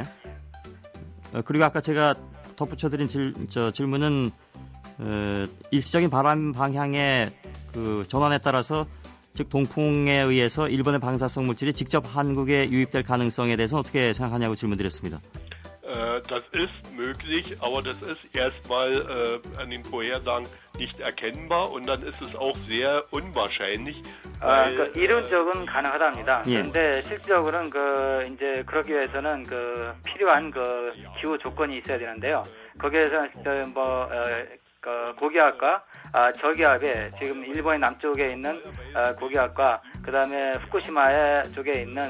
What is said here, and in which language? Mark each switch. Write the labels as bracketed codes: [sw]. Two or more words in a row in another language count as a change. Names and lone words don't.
[ko] 그리고 아까 제가 덧붙여드린 질문은 일시적인 바람 방향의 전환에 따라서 즉 동풍에 의해서 일본의 방사성 물질이 직접 한국에 유입될 가능성에 대해서 어떻게 생각하냐고 질문드렸습니다. [de] Das ist möglich, aber das ist erstmal an den Vorhersagen nicht erkennbar und dann ist es auch sehr unwahrscheinlich. [ko] 이론적은 가능하답니다. 그런데 실질적으로는 이제 그러기 위해서는 필요한 기후 조건이 있어야 되는데요. 거기에서 고기압과 저기압에 지금 일본의 남쪽에 있는 고기압과 그 다음에 후쿠시마 쪽에 있는